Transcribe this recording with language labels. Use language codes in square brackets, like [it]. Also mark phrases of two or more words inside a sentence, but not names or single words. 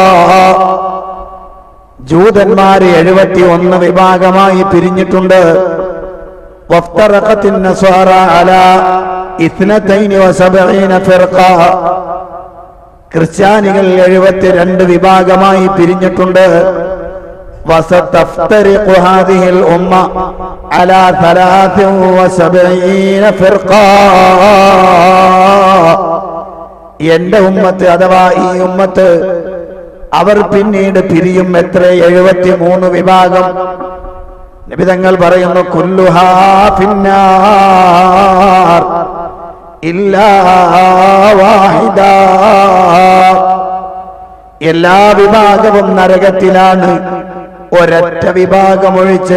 [ml] ജൂതന്മാർ 71 വിഭാഗമായി പിരിഞ്ഞിട്ടുണ്ട്. [ar] وافترقت النصارى على 72 فرقة. [ml] ക്രിസ്ത്യാനികൾ 72 വിഭാഗമായി പിരിഞ്ഞിട്ടുണ്ട്. [ar] وستفترق هذه الأمة على 73 فرقة. [ml] എന്റെ ഉമ്മത്ത് അഥവാ ഈ ഉമ്മത്ത് അവർ പിന്നീട് പിരിയും. എത്ര? 73 വിഭാഗം. നബി തങ്ങൾ പറയുന്നു [ar] كلها في النار إلا واحدة, [ml] എല്ലാ വിഭാഗവും നരകത്തിലാണ്, ഒരൊറ്റ വിഭാഗമൊഴിച്ച്.